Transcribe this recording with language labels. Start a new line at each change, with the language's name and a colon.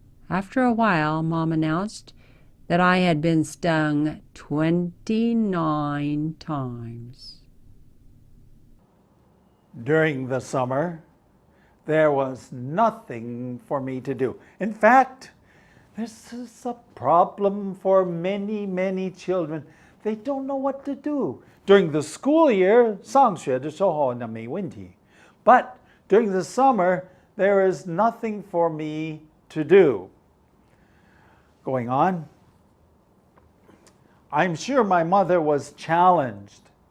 English: After a while, Mom announced that I had been stung 29 times. During the summer, there was nothing for me to do. In fact, this is a problem for many children. They don't know what to do. During the school year,
Chinese: 上学的时候那没问题.
English: But during the summer, there is nothing for me to do. Going on, I'm sure my mother was challenged.